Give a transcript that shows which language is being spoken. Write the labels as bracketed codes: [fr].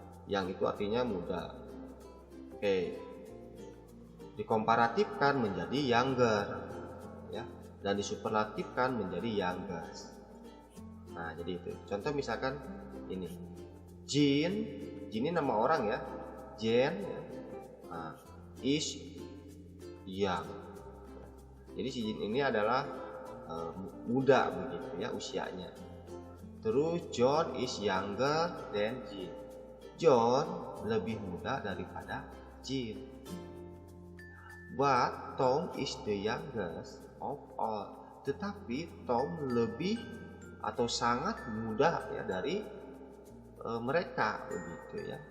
[id] Yang itu artinya muda. Oke. Dikomparatifkan menjadi younger ya, dan disuperlatifkan menjadi youngest. Nah, jadi itu. Contoh misalkan ini. Jin ini nama orang ya. Jen ya. [en] Nah, is young. [id] Jadi si Jin ini adalah muda begitu ya usianya. [en] Terus John is younger than Jin. [id] John lebih muda daripada Jin. [en] But Tom is the youngest of all. [id] Tetapi Tom lebih atau sangat muda ya dari mereka begitu ya.